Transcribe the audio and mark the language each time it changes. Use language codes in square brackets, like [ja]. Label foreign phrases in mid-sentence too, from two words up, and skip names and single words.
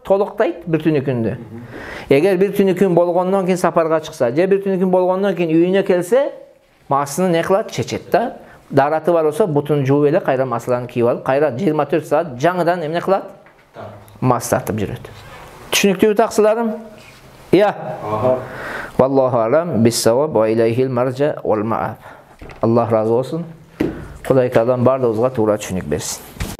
[ky] Толуктайт бир түнүкүндү. Эгер бир түнүкүн болгондон кийин сапарга чыкса, же бир түнүкүн болгондон кийин үйүнө келсе, масыны не кылат? Чечет да. Дараты бар болсо, бутун жууп эле кайра масыларын кийип алып, кайра 24 саат жаңыдан эмне кылат? Мас тартып жүрөт. Түшүнүктүүбү таксыларым? Я. [ar] والله أعلم بالصواب وإليه المرجع والمآب. [ky] Аллах разы болсун. Кудай Таалам бардыгыбызга туура түшүнүк берсин.